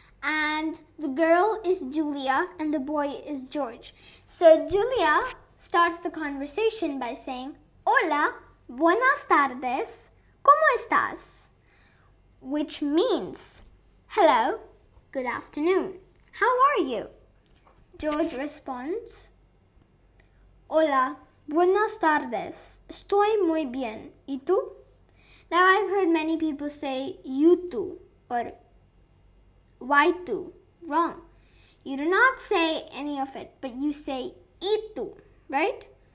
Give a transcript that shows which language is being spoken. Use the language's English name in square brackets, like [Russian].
[English] And the girl is Julia and the boy is George. So Julia starts the conversation by saying, [Spanish] Hola, buenas tardes, ¿cómo estás? [English] Which means, hello, good afternoon, how are you? George responds, [Spanish] Hola, buenas tardes, estoy muy bien, ¿y tú? [English] Now I've heard many people say you too or why tu? Wrong. You do not say any of it, but you say itu, right?